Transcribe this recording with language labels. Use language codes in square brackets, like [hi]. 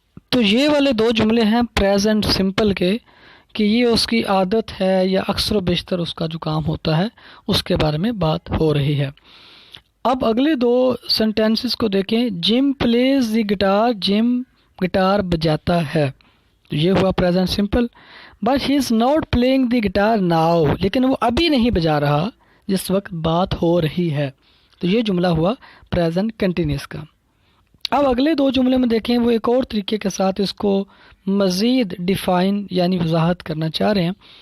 [ur] تو یہ والے دو جملے ہیں پریزنٹ سمپل کے کہ یہ اس کی عادت ہے یا اکثر و بیشتر اس کا جو کام ہوتا ہے اس کے بارے میں بات ہو رہی ہے. اب اگلے دو سینٹینسز کو دیکھیں. [en] Jim plays the guitar, [ur] gym guitar بجاتا ہے. تو یہ ہوا present simple. [en] but he is not playing the guitar now, [ur] لیکن وہ ابھی نہیں بجا رہا جس وقت بات ہو رہی ہے. تو یہ جملہ ہوا پریزنٹ کنٹینیوس کا. اب اگلے دو جملے میں دیکھیں، وہ ایک اور طریقے کے ساتھ اس کو مزید ڈیفائن یعنی وضاحت کرنا چاہ رہے ہیں.